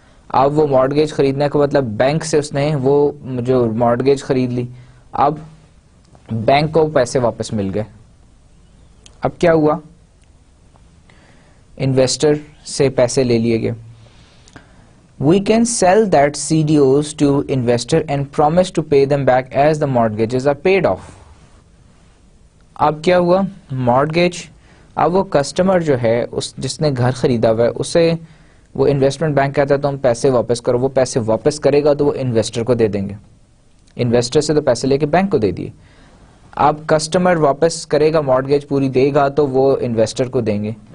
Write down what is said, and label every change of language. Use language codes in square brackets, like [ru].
[ur] اب وہ مارٹگیج خریدنے کا مطلب بینک سے اس نے وہ جو مارٹگیج خرید لی, اب بینک کو پیسے واپس مل گئے. اب کیا ہوا, انویسٹر سے پیسے لے لیے گئے. [en] We can sell that CDOs to investor and promise to pay them back as the mortgages are paid off. [ur] اب کیا ہوا, مارٹگیج, اب وہ کسٹمر جو ہے جس نے گھر خریدا ہوا ہے اسے وہ انویسٹمنٹ بینک کہتا ہے تو ہم پیسے واپس کرو, وہ پیسے واپس کرے گا تو وہ انویسٹر کو دے دیں گے. انویسٹر سے تو پیسے لے کے بینک کو دے دیے, اب کسٹمر واپس کرے گا, مارٹگیج پوری دے گا تو وہ انویسٹر کو دیں گے.